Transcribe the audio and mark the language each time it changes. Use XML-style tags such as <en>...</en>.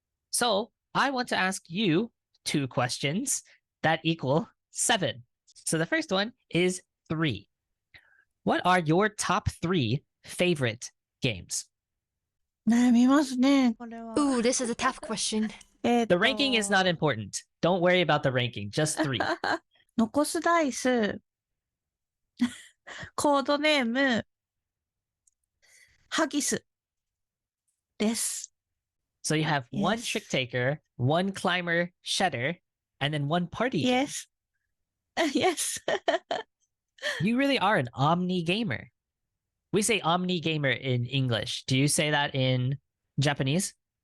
<en>So I want to ask you 2 questions that equal 7. So the first one is 3. What are your top 3 favorite games?</en> <ja>悩みますねこれは</ja> <en>Ooh, this is a tough question. The ranking is not important. Don't worry about the ranking. Just 3.</en> <ja>残すダイスコードネームハギスです</ja> <en>So you have one Yes. trick taker, one climber shedder, and then one party game. Yes. Yes. You really are an omni gamer. We say omni gamer in English. Do you say that in Japanese?</en>